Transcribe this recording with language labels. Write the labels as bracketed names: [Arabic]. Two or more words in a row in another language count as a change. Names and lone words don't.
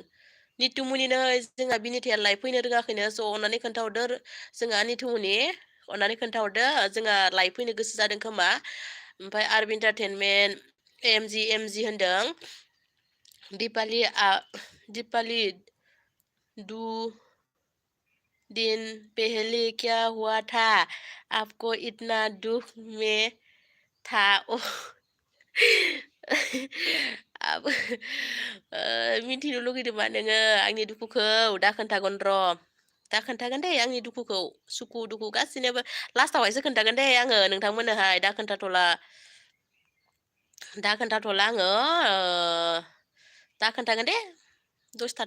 [Bodo] नितुमुनि नै जोंहा बिनिथाया लाइभ फैनो रोङाखैनो। स' अननानै खोन्थाहरदो जोंहा नितुमुनि, अननानै खोन्थाहरदो। जोंहा लाइभ फैनो गोसो जादों खोमा। ओमफ्राय आरबि एन्टारटेनमेन्ट एमजि होनदों। [Hindi] दिपाली दु दिन पहले क्या हुआ था आपको इतना दुख में था? [Bodo] आब मिथिनो लुगैदोंबा नोङो आंनि दुखुखौ दा खोन्थागोन र'। दा खोन्थागोन दे आंनि दुखुखौ, सुखु-दुखु गासिनोबो लास्टावहायसो खोन्थागोन दे आङो नोंथांमोननोहाय दा खोन्थाथ'ला। दा खोन्थाथ'ला आङो दा खोन्थागोन दे दसे थाथ'।